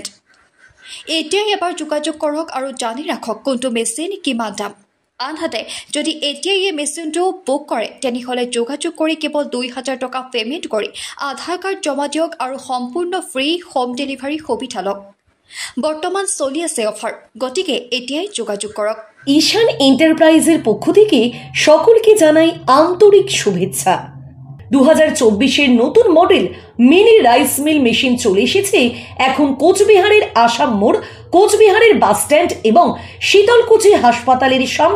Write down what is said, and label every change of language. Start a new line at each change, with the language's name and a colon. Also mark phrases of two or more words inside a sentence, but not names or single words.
Assamese: এতিয়াই এবাৰ যোগাযোগ কৰক আৰু জানি ৰাখক কোনটো মেচিন কিমান দাম। আনহাতে যদি এতিয়াই এই মেচিনটো বুক কৰে, তেনেহ'লে যোগাযোগ কৰি কেৱল ২,০০০ টকা পে'মেণ্ট কৰি আধাৰ কাৰ্ড জমা দিয়ক আৰু সম্পূৰ্ণ
English: free home delivery
Assamese: সুবিধা লওক। বৰ্তমান চলি আছে অফাৰ, গতিকে এতিয়াই যোগাযোগ কৰক।
Bangla: ঈশান এন্টারপ্রাইজের পক্ষ থেকে সকলকে জানাই আন্তরিক শুভেচ্ছা। 2024-এর নতুন মডেল
English: mini rice mill machine
Bangla: চলে এসেছে এখন কোচবিহারের আসাম মোড়, কোচবিহারের
English: bus stand
Bangla: এবং শীতলকুচি হাসপাতালের সামনে।